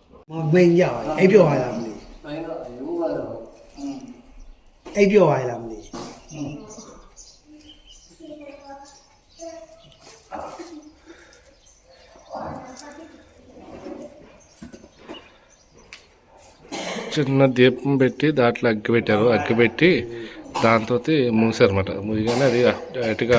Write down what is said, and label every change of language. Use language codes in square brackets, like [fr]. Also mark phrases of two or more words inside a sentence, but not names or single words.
[my] မင်းရအိပ်ပြောရလားမသိအိပ်ပြောရလားမသိ [te] చిన్న దీపం పెట్టి దాంట్లో అగ్గి పెట్టారు అగ్గి పెట్టి దాంతో మూసారన్నమాట ముగిగానే అది డైరెక్ట్గా